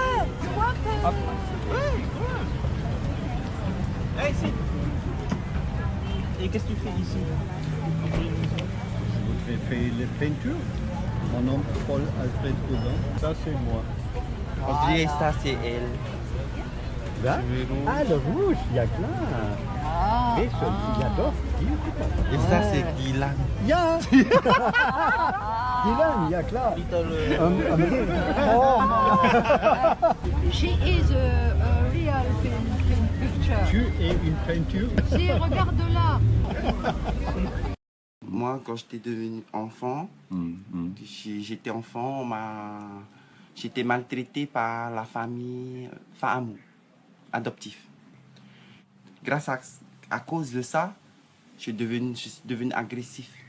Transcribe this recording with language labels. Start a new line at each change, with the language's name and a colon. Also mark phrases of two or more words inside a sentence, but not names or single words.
French: Et qu'est-ce que tu fais ici? J'ai fait les peintures. Mon nom est Paul Alfred Banze. Ça, c'est moi. On dirait ça, c'est elle. Da? Ah, le rouge,
German: ja klar. Weißt du, ja doch, die.
French: Et ça, c'est Dylan.
German: Ja! Dylan, ja klar. Amir.
English: She is a real picture.
French: Tu es une peinture? Si, regarde là. Moi, quand j'étais devenu enfant, j'étais enfant, j'étais maltraité par la famille femme adoptive. Grâce à cause de ça, je suis devenu agressif.